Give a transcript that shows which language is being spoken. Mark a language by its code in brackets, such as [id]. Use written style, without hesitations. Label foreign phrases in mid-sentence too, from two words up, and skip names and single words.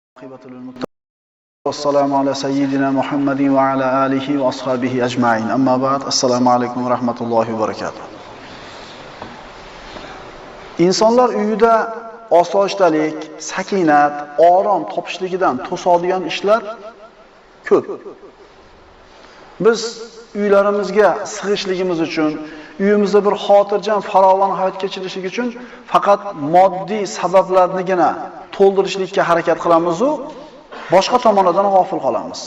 [ar] والعاقبة للمتقين والسلام على سيدنا محمد وعلى آله وأصحابه أجمعين أما بعد السلام عليكم ورحمة الله وبركاته. [uz] İnsanlar uyida osoyishtalik, sakinat, orom topishligidan to'sadigan ishlar ko'p. Biz uylarimizga sig'ishligimiz uchun, uyimizda bir xotirjam, farovon hayot kechirishlik uchun faqat moddiy sabablarnigina to'ldirishlikka harakat qilamiz u boshqa tomondan g'ofil qolamiz.